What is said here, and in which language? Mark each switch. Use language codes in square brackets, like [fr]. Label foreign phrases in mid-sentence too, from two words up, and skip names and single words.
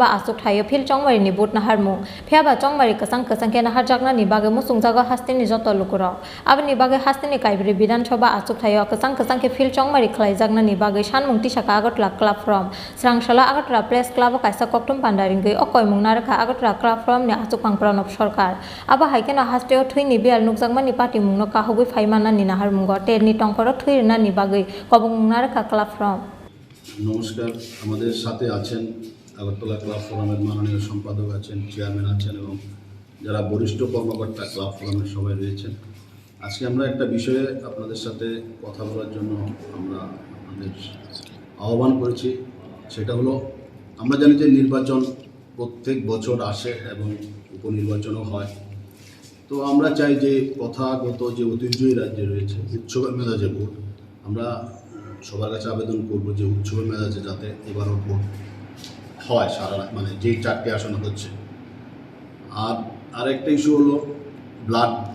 [trp] आसुक थायो फिल चंगमारिनि बुथ नाहारमु फेयाबा चंगमारि खसां के नाहारजागनानि बागै मुसुंजागा हास्तिनि जत लुकुराव आबनि बागै हास्तिनि काइब्रे विधानसभा आसुक थायो खसां के फिल चंगमारि खलायजागनानि बागै सानमुंथि साखा आगरतला क्लाबफ्रम स्रांसला आगरतला प्रेस क्लाब कायसा कक्टुम पान्डारिंगै अकय मुंनारखा आगरतला क्लाबफ्रमनि आसुक मांगफ्रावनाब सरकार आबा हाइकेना हास्तेयाव थैनि बेयाल नुकजांमानि पार्टी मुंनो काहुबै फाइमानानि नाहारमुंग टेरनि टंकर थैरनानि बागै कबं मुंनारखा क्लाबफ्रम [hi] नमस्कार हमारे साथे [bn] आছেন আগরতলা ক্লাব ফোরামের মাননীয় সম্পাদক আছেন চেয়ারম্যান আছেন এবং যারা বরিষ্ঠ কর্মকর্তা ক্লাব ফোরামের সবাই রয়েছেন আজকে আমরা একটা বিষয়ে আপনাদের সাথে কথা বলার জন্য আমরা আমাদের আহ্বান করেছি সেটা হলো আমরা জানি যে নির্বাচন প্রত্যেক বছর আসে এবং উপনির্বাচনও হয় তো আমরা চাই যে প্রথাগত যে ঐতিহ্যই রাজ্যে রয়েছে উৎসবের মেজাজে ভোট আমরা সবার কাছে আবেদন করবো যে উৎসবের মেজাজে যাতে এবারও ভোট হয় সারা মানে যেই 4টে আসন হচ্ছে আর আরেকটা ইস্যু হলো ব্লাড